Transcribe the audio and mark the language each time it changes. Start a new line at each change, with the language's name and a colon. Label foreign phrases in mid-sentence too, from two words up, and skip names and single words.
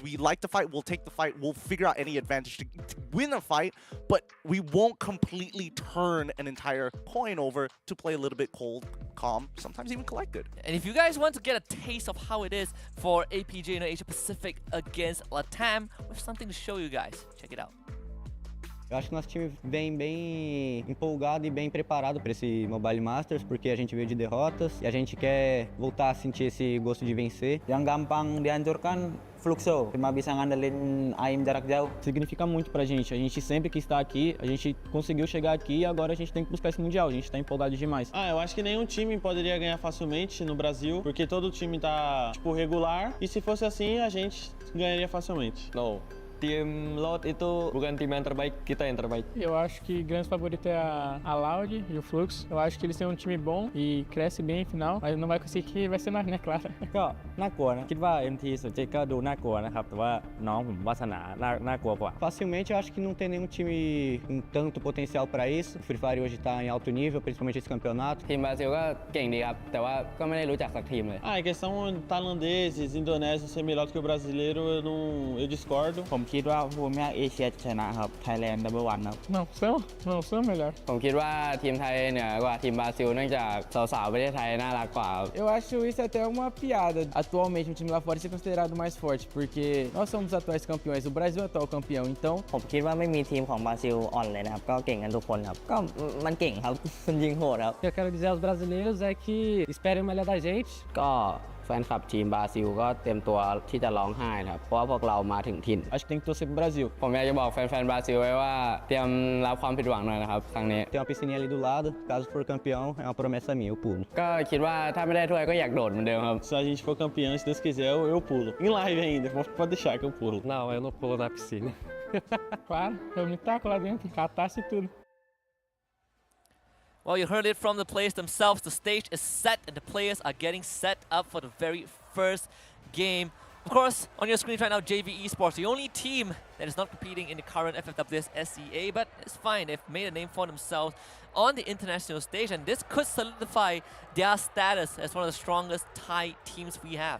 English: We like to fight, we'll take the fight, we'll figure out any advantage to win a fight, but we won't completely turn an entire coin over to play a little bit cold, calm, sometimes even collected. And if you guys want to get a taste of how it is for APJ in Asia Pacific against LATAM, we have something to show you guys. Check it out.
Portuguese: Eu acho que nosso time vem bem empolgado e bem preparado para esse Mobile Masters, porque a gente veio de derrotas e a gente quer voltar a sentir esse gosto de vencer.
Indonesian: Yang gampang dihancurkan Fluxo, cuma bisa ngandelin aim jarak jauh.
Portuguese: Significa muito pra gente. A gente sempre quis estar aqui, a gente conseguiu chegar aqui e agora a gente tem que buscar esse Mundial. A gente tá empolgado demais. Eu acho que nenhum time poderia ganhar facilmente no Brasil, porque todo time tá, tipo, regular. E se fosse assim, a gente ganharia facilmente. No.
Indonesian: Tim Loud itu bukan tim yang terbaik, kita yang terbaik.
Portuguese: Eu acho que o grande favorito é a Loud e o Flux. Eu acho que eles têm um time bom e cresce bem no final, mas não vai conseguir, vai ser nós, né, claro.
Thai: ก็น่ากลัวนะคิดว่า MT สุดจิตก็ดูน่ากลัวนะครับแต่ว่าน้องผมวาสนาน่ากลัวกว่า
Portuguese: Facilmente, eu acho que não tem nenhum time com tanto potencial para isso. O Free Fire hoje tá em alto nível, principalmente esse campeonato.
Thai: ทีมบราซิลก็เก่งดีครับแต่ว่าก็ไม่ได้รู้จักสักทีมเลย
Portuguese: Em questão tailandeses, indonésios ser melhor do que o brasileiro, eu discordo.
Thai: ผมคิดว่าภูมิภาคเอเชียจะชนะครับ Thailand number 1 ครับ
Portuguese: Não são melhor.
Thai: ผมคิดว่าทีมไทยเหนือกว่าทีมบราซิลเนื่องจากสาวๆประเทศไทยน่ารักกว่า
Portuguese: Eu acho isso até uma piada. Atualmente, um time lá fora ser considerado mais forte, porque nós somos os atuais campeões, o Brasil é o atual campeão, então...
Thai: ผมคิดว่าไม่มีทีมของบราซิลอ่อนเลยนะครับก็เก่งกันทุกคนครับก็มันเก่งครับ มันยิงโหดครับ
Portuguese: O que eu quero dizer aos brasileiros é que esperem o melhor da gente.
Thai: ก็แฟนคลับทีมบราซิลก็เตรียมตัวที่จะร้องไห้นะครับเพราะว่าพวกเรามาถึงถิ่น
Portuguese: Acho que tem que torcer pro Brasil.
Thai: ผมอยากจะบอกแฟนๆบราซิลไว้ว่าเตรียมรับความผิดหวังหน่อยนะครับครั้งนี้
Portuguese: Tem uma piscininha ali do lado. Caso for campeão, é uma promessa minha, eu pulo.
Thai: ก็คิดว่าถ้าไม่ได้ถ้วยก็อยากโดดเหมือนเดิมครับ
Portuguese: Se a gente for campeão, se Deus quiser, eu pulo. Em live ainda, pode deixar que eu pulo. Não, eu não pulo na piscina. Claro, eu me taco lá dentro, catasse tudo.
English: Well, you heard it from the players themselves. The stage is set and the players are getting set up for the very first game. Of course, on your screen right now, JV Esports, the only team that is not competing in the current FFWS SEA, but it's fine. They've made a name for themselves on the international stage, and this could solidify their status as one of the strongest Thai teams we have.